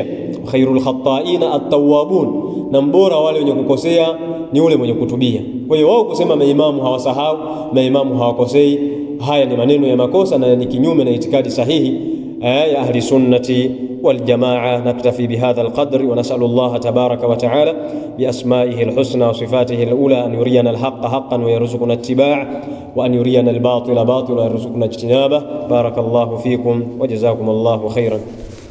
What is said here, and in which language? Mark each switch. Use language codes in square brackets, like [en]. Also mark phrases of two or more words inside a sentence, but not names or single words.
[ar] خير الخطائين التوابون, [sw] na mbora wale wenye kukosea ni ule mwenye kutubia. Kwa hiyo wao kusema maimamu hawasahau, maimamu hawakosei, haya ni maneno ya makosa na ni kinyume na itikadi sahihi ya [ar] أهل السنة والجماعة. نكتفي بهذا القدر ونسأل الله تبارك وتعالى بأسمائه الحسنى وصفاته العلى أن يرينا الحق حقا ويرزقنا اتباع وأن يرينا الباطل باطلا ويرزقنا اجتناب. بارك الله فيكم وجزاكم الله خيرا.